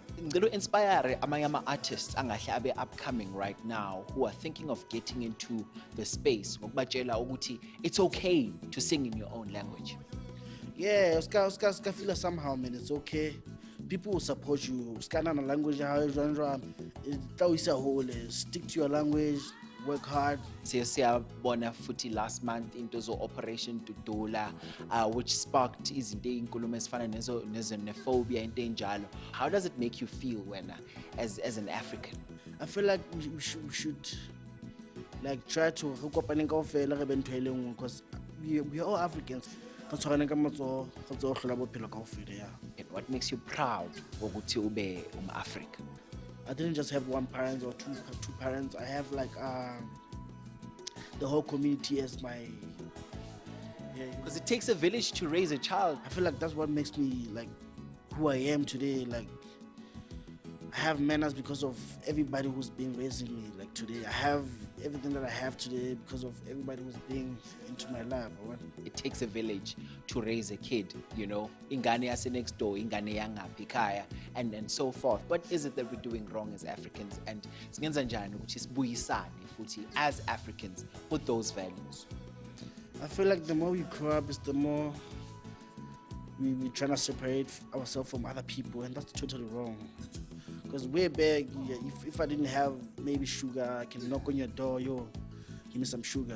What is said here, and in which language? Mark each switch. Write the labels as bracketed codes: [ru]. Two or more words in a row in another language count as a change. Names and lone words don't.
[en] To inspire among artists upcoming right now who are thinking of getting into the space. It's okay to sing in your own language. Yeah, I feel somehow, man. It's okay. People will support you. Language, stick to your language, work hard. [zu] Siyabona futhi [en] last month [zu] into Operation Dudula, [en] which sparked [zu] izinto inkulumo ezifana nezophobia into enjalo. [en] How does it make you feel when, as an African? I feel like we should like try to hook up because we are all Africans. [st] Re tshwarane ka matsoho, re tlo hlola bophelo kaofela, [en] yeah. And what makes you proud [zu] ukuthi ube [en] Africa? I didn't just have one parent or two parents. I have like the whole community as my. Yeah, Because it takes a village to raise a child. I feel like that's what makes me like who I am today. Like I have manners because of everybody who's been raising me. Like today, I have everything that I have today because of everybody who's been into my life. It takes a village to raise a kid, you know. [zu] Ingane yase [en] next door, [zu] ingane yangaphi ekhaya, [en] and so forth. What is it that we're doing wrong as Africans? And [zu] singenza njani ukuthi sibuyisane futhi [en] as Africans with those values? I feel like the more we grow up, is the more we trying to separate ourselves from other people, and that's totally wrong. Because way back, yeah, if I didn't have maybe sugar, I can knock on your door, yo, give me some sugar.